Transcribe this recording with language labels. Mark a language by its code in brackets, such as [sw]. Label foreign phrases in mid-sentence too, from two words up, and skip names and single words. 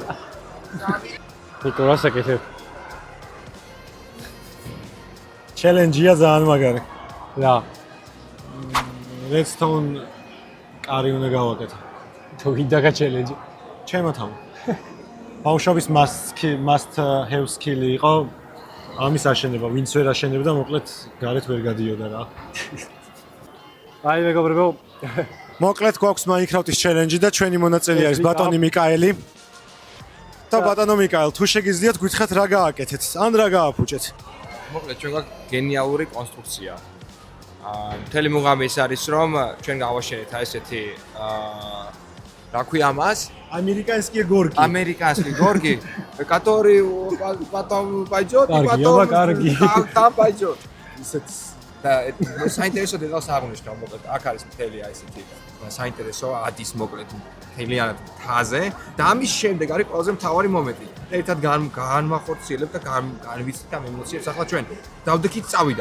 [ka] ნიკო რას აკეთებ? ჩელენჯია ძალიან მაგარი რა Redstone კარი უნდა გავაკეთო თუ გინდა გაჩელენჯი ჩემო თავ ბავშვობის [en] must have skill- [ka] ი იყო ამის აშენება ვინც ვერ აშენებდა მოკლედ გარეთ ვერ გადიოდა რა აი მეგობრებო მოკლედ გვაქვს Minecraft-ის ჩელენჯი და ჩვენი მონაწილე არის ბატონი მიკაელი და ბატონო მიკაელ თუ შეგიძლიათ გითხრათ რა გააკეთეთ ან რა გააფუჭეთ მოკლედ ჩვენ გვაქვს გენიალური კონსტრუქცია. მთელი მუღამი ის არის რომ ჩვენ გავაშენეთ აი ესეთი რა ქვია მას? [ru] американские горки. американские горки, который потом пойдёт и потом [ka] კარგი. [ru] там пойдёт. [ka] ისეთ და საინტერესო დეტალს აღნიშნავ მოკლედ აქ არის მთელი აი ესეთი საინტერესო ადის მოკლედ მთლიანად თაზე და ამის შემდეგ არის ყველაზე მთავარი მომენტი. ერთად განმახორციელებთ და განვიცდით ამ ემოციებს ახლა ჩვენ. დავდექით წავიდა.